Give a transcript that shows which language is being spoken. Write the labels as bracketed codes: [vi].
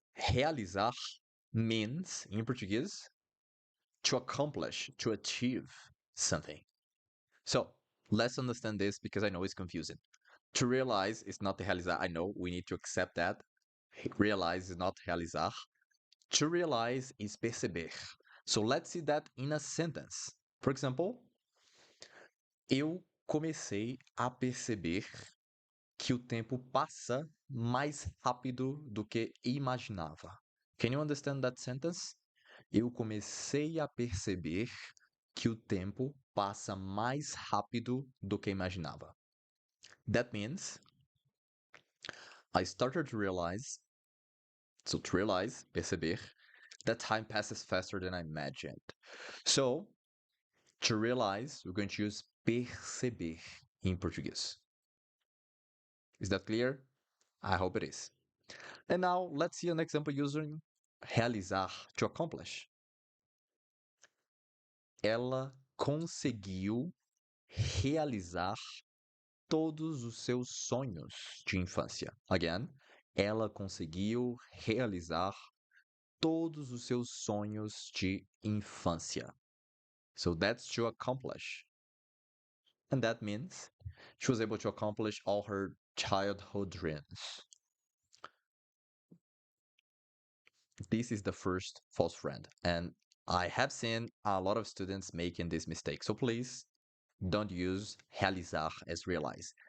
[en] Realizar means, in Portuguese, to accomplish, to achieve something. So let's understand this because I know it's confusing. To realize is not realizar. I know we need to accept that. Realize is not realizar. To realize is perceber. So let's see that in a sentence. For example, [pt] eu comecei a perceber que o tempo passa mais rápido do que imaginava. [en] Can you understand that sentence? [pt] Eu comecei a perceber que o tempo passa mais rápido do que imaginava. [en] That means I started to realize, so to realize, perceber, that time passes faster than I imagined. So, to realize, we're going to use perceber in Portuguese. Is that clear? I hope it is. And now let's see an example using realizar, to accomplish. [pt] Ela conseguiu realizar todos os seus sonhos de infância. [en] Again, [pt] ela conseguiu realizar todos os seus sonhos de infância. [en] So that's to accomplish. And that means she was able to accomplish all her childhood dreams. This is the first false friend. And I have seen a lot of students making this mistake. So please don't use realizar as realize.